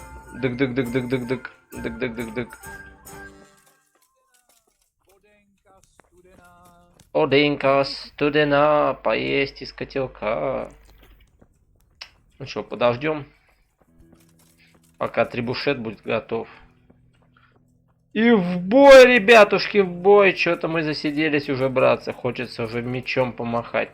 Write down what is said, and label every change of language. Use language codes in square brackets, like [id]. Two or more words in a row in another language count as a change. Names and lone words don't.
[ru] Дык-дык-дык-дык-дык-дык. Дык-дык-дык-дык. Оденька студена, поесть из котелка. Ну что, подождем, пока трибушет будет готов. И в бой, ребятушки, в бой. Что-то мы засиделись уже, братцы. Хочется уже мечом помахать.